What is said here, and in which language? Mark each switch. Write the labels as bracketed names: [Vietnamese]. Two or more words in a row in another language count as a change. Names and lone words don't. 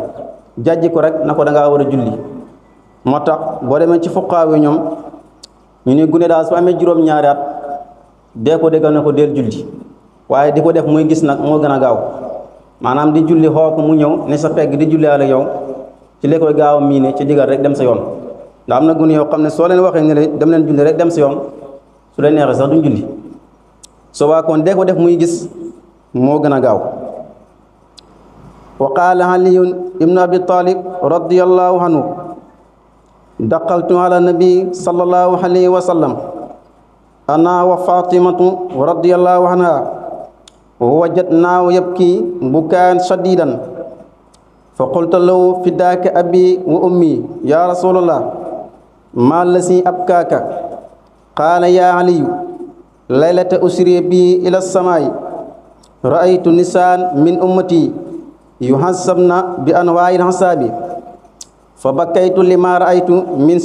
[Wolof] jàjji ko rek na ko da ngaa war a julli moo tax boo demee ci fuqaaw yi ñoom ñu ne gune daal su amee juróom-ñaari at dee ko déggal ne ko del julli waaye di ko def muy gis nag moo gën a gaaw maanaam di julli xoo ko mu ñëw ne sa pegg di julli ala yow ci li koy gaaw a miine ci digal rek dem sa yoon ndax am na gune yoo xam ne soo leen waxee ne leen dem leen julli rek dem sa yoon su leen neexee sax duñ julli soo waa kon dee ko def muy gis moo gën a gaaw [Arabic] وقال علي بن أبي طالب رضي الله عنه دخلت على النبي صلى الله عليه وسلم أنا وفاطمة رضي الله عنها فوجدناه يبكي بكاء شديدا فقلت له فداك أبي وأمي يا رسول الله ما الذي أبكاك قال يا علي ليلة أسري بي إلى السماء رأيت نساء من أمتي يحاسبن بأنواع الحساب فبكيت لما رأيت من